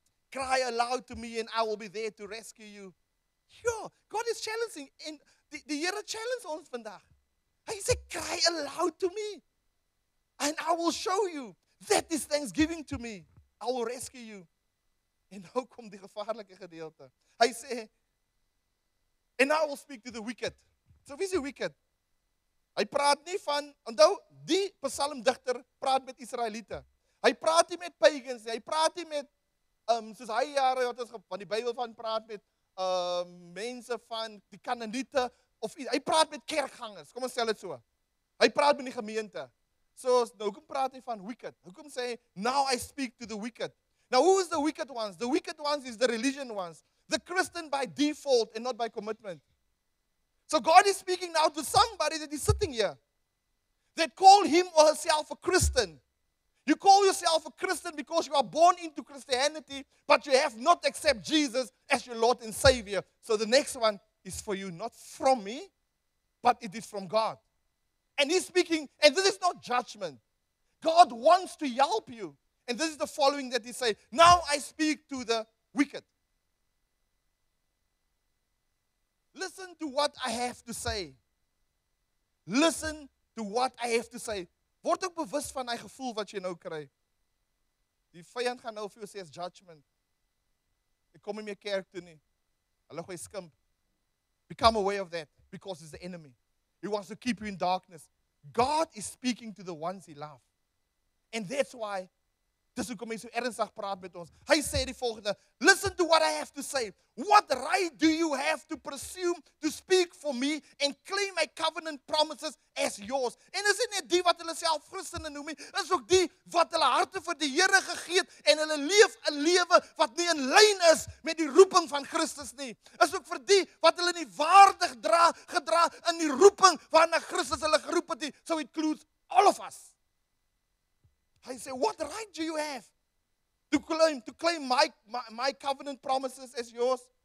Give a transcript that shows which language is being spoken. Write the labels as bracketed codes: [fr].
[en] Cry aloud to me and I will be there to rescue you. Sure, God is challenging [af] en die Here challenge ons vandag. Hy sê [en] cry aloud to me and I will show you. That is thanksgiving to me. I will rescue you. [af] En nou kom die gevaarlike gedeelte. Hy sê [en] and I will speak to the wicked. [af] So wie is die wicked? Hy praat nie van, onthou, die psalmdigter praat met Israeliete. Hy praat nie met pagans nie. Hy praat nie met soos hy jare wat ons van die Bybel van praat met mense van die Kanaaniete of hy praat met kerkgangers. Kom ons stel dit so. Hy praat met die gemeente. So nou hoekom praat hy van wicked? Hoekom sê hy [en] now I speak to the wicked? Now who is the wicked ones? The wicked ones is the religion ones. The Christian by default and not by commitment. So God is speaking now to somebody that is sitting here that call him or herself a Christian. You call yourself a Christian because you are born into Christianity, but you have not accepted Jesus as your Lord and Savior. So the next one is for you, not from me, but it is from God. And he's speaking, and this is not judgment. God wants to help you. And this is the following that he says, now I speak to the wicked. Listen to what I have to say. Listen to what I have to say. [af] Word ook bewus van die gevoel wat jy nou kry. Die vyand gaan nou vir jou sê as judgment. Ek kom nie meer kerk toe nie. Hulle gooi skimp. [en] Become aware of that because it's the enemy. He wants to keep you in darkness. God is speaking to the ones he loves. And that's why, [af] dis hoekom hy so ernstig praat met ons. Hy sê die volgende, [en] listen to what I have to say. What right do you have to presume to speak for me and claim my covenant promises as yours? [af] En is dit net die wat hulle self Christene noem nie, is ook die wat hulle harte vir die Here gegee het en hulle leef 'n lewe wat nie in lyn is met die roeping van Christus nie. Is ook vir die wat hulle nie waardig gedra in die roeping waarna Christus hulle geroep het nie. [en] So it includes all of us. [af] Hy sê, [en] what right do you have to claim my covenant promises as yours?